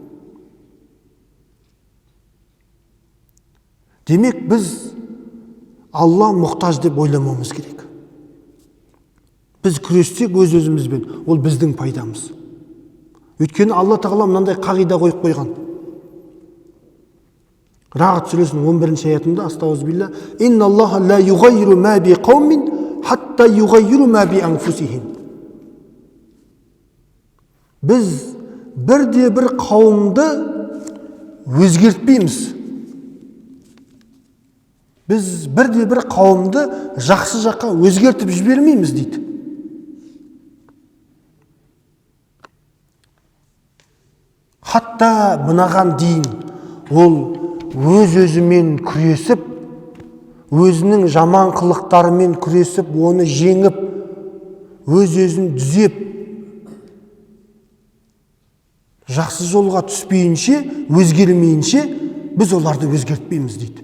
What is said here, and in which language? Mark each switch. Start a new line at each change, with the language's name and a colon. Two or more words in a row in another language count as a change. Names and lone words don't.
Kazakh: Демек біз Алла мұқтаж деп ойламауымыз керек. Біз күрессек өз-өзімізбен, ол біздің пайдамыз. Өйткені Алла Тағала мынандай қағида қойып қойған. Рағд сүресінің 11 аятында, астағфирулла,
Arabic: إن الله لا يغير ما بقوم حتى يغيروا ما بأنفسهم».
Kazakh: Біз бірде-бір қауымды өзгертпейміз. Біз бірде-бір қауымды жақсы жаққа өзгертіп жібермейміз дейді. Хатта мынаған дейін ол өз-өзімен күресіп, өзінің жаман қылықтарымен күресіп, оны жеңіп, өз-өзін түзеп, жақсы жолға түспейінше, өзгермейінше, біз оларды өзгертпейміз дейді.